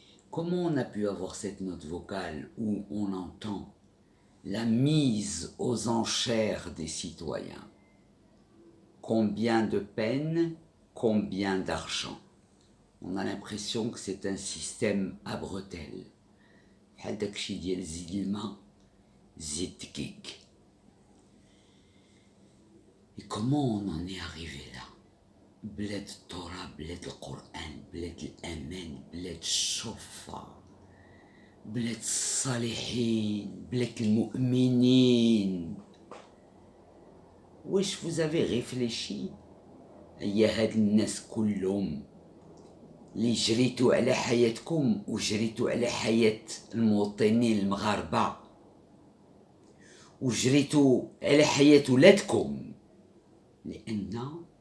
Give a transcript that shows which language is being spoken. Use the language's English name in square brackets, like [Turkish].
[French] Comment on a pu avoir cette note vocale où on entend la mise aux enchères des citoyens? Combien de peine, combien d'argent? On a l'impression que c'est un système à bretelles. [Arabic] بحال داكشي ديال زيد الماء زيد دقيق. [French] Et comment on en est arrivé là? [Arabic] بلاد التوراة، بلاد القرآن، بلاد الأمان، بلاد الشرفة، بلاد الصالحين، بلاد المؤمنين. واش [French] vous avez réfléchi [Arabic] يا هاد الناس كلهم اللي جريتوا على حياتكم وجريتوا على حياة المواطنين المغاربة وجريتوا على حياة ولادكم؟ لأن